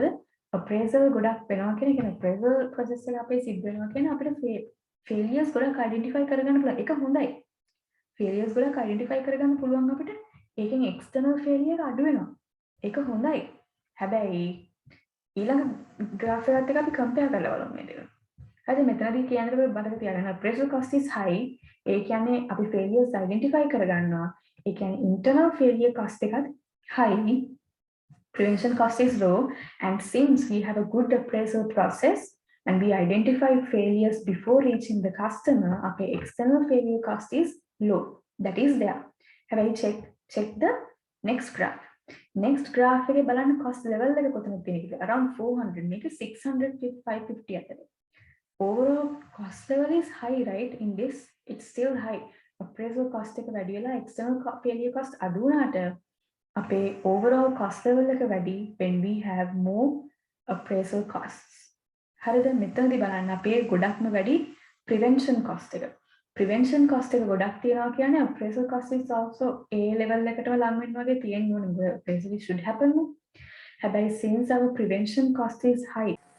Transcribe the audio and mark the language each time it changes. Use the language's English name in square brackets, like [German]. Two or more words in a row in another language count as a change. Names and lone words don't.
[Sinhala] මොකද appraisal ගොඩක් වෙනවා කියන්නේ [English] appraisal process [Sinhala] එක අපේ සිද්ධ වෙනවා කියන්නේ අපිට failures ගොඩක් identify කරගන්න පුළුවන්. ඒක හොඳයි. failures ගොඩක් identify කරගන්න පුළුවන් අපිට. ඒකෙන් [English] external failure [Sinhala] අඩු වෙනවා. ඒක හොඳයි. හැබැයි ඊළඟ graph එකත් එක්ක අපි compare කරලා බලමු මේ දෙක. හරිද? මෙතනදී කියන්නේ මතක තියාගන්න [English] appraisal cost is high. [Sinhala] ඒ කියන්නේ අපි failures identify කරගන්නවා. ඒ කියන්නේ [English] internal failure cost [Sinhala] එකත් high. [English] Prevention cost is low, and since we have a good appraisal process and we identify failures before reaching the customer, our external failure cost is low. That is there. Have I check the next graph. Next graph [Sinhala] එකේ බලන්න [English] cost level [Sinhala] එක කොතනද තියෙන්නේ කියලා. Around 400 මේක 600 550 අතර. [English] Overall cost level is high, right? In this it's still high. Appraisal cost [Sinhala] එක වැඩි වෙලා [English] external failure cost [Sinhala] අඩු වුණාට අපේ [English] overall cost level [Sinhala] එක වැඩි [English] when we have more appraisal costs. [Sinhala] හරිද? මෙතනදී බලන්න අපේ ගොඩක්ම වැඩි [English] prevention cost [Sinhala] එක. [English] prevention cost [Sinhala] එක ගොඩක් තියනවා කියන්නේ [English] appraisal cost is also A level [Sinhala] එකටම ලං වෙන්න වගේ තියෙන්න ඕනේ. [English] appraisal should happen. හැබැයි since our prevention cost is high,